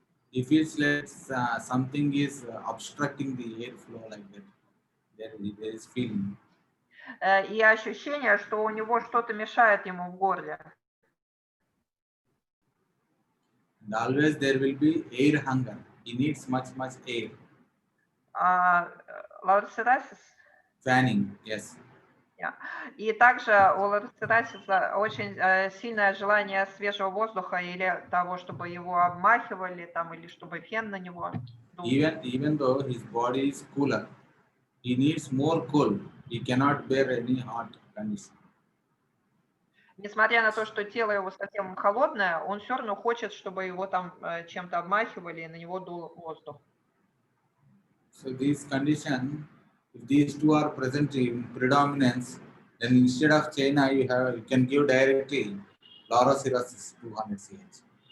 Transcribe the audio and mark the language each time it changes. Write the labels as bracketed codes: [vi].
[en] He feels like something is obstructing the airflow like that. There is feeling. [ru] И ощущение, что у него что-то мешает ему в горле. [en] And always there will be air hunger. He needs much air. [ru] Лаурацерасис? [en] Fanning, yes. Yeah. [ru] И также у лаурацерасиса очень сильное желание свежего воздуха или того, чтобы его обмахивали, там, или чтобы фен на него дул. [en] Even though his body is cooler, he needs more cold he cannot bear any hot condition. [ru] Несмотря на то, что тело его совсем холодное, он все равно хочет, чтобы его там чем-то обмахивали и на него дул воздух. [en] So these conditions, if these two are present in predominance, then instead of China, you can give directly Laurocirrhosis 200 ch.